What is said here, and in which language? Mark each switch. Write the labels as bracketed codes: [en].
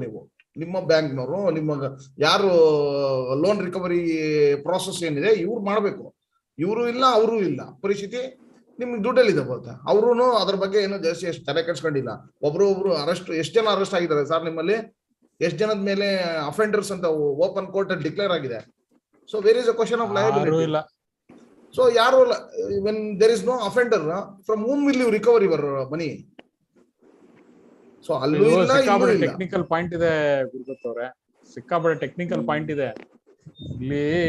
[kn] ನೀವು ನಿಮ್ಮ ಬ್ಯಾಂಕ್ನವರು, ನಿಮ್ಮ ಯಾರು ಲೋನ್ ರಿಕವರಿ ಪ್ರಾಸೆಸ್ ಏನಿದೆ ಇವ್ರು ಮಾಡ್ಬೇಕು. ಇವರು ಇಲ್ಲ, ಅವರು ಇಲ್ಲ, ಪರಿಸ್ಥಿತಿ ನಿಮ್ಗೆ ದುಡ್ಡಲ್ಲಿದೆ ಗೊತ್ತಾ. ಅವ್ರು ಅದ್ರ ಬಗ್ಗೆ ಏನೋ ಜಾಸ್ತಿ ಎಷ್ಟು ತಲೆ ಕೆಡ್ಸ್ಕೊಂಡಿಲ್ಲ. ಒಬ್ರು ಅರೆಸ್ಟ್, ಎಷ್ಟು ಜನ ಅರೆಸ್ಟ್ ಆಗಿದ್ದಾರೆ ಸರ್ ನಿಮ್ಮಲ್ಲಿ? ಎಷ್ಟು ಜನದ ಮೇಲೆ ಅಫೆಂಡರ್ಸ್ ಅಂತ ಓಪನ್ ಕೋರ್ಟ್ ಅಲ್ಲಿ ಡಿಕ್ಲೇರ್ ಆಗಿದೆ? [en] So where is a question of liability. [kn] So ಯಾರು, [en] when there is no offender, from whom will you recover your money? [kn] So ಅಲ್ಲೂ ಇಲ್ಲ, ಇಲ್ಲೂ ಇಲ್ಲ. ಟೆಕ್ನಿಕಲ್ ಪಾಯಿಂಟ್ ಇದೆ ಗುರುದತ್ ಅವರೇ, ಸಿಕ್ಕಾಪಟ್ಟೆ ಟೆಕ್ನಿಕಲ್ ಪಾಯಿಂಟ್ ಇದೆ ಇಲ್ಲಿ.